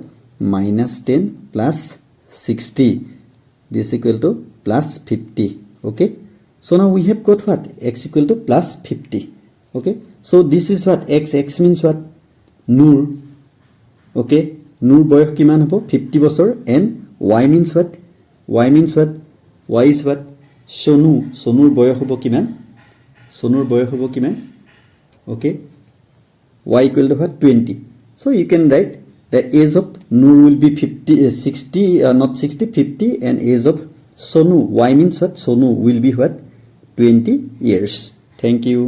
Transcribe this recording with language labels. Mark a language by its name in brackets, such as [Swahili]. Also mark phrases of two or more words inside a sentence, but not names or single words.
[English] Minus 10 plus 60. This equal to plus 50. Okay, so now we have got what? X equal to plus 50. Okay, so this is what? X means what? [Assamese] Nur. Okay, নূৰ বয়স কিমান হ'ব? 50 বছৰ. [English] And Y means what? Y means what? Y is what? Sonu. [Assamese] ছোনুৰ বয়স হ'ব কিমান? ছোনুৰ বয়স হ'ব কিমান? [English] Okay, Y equal to what? 20. So you can write the age of Nur will be 60, not 60, 50, and age of Sonu, Y means what? Sonu will be what? 20 years. Thank you.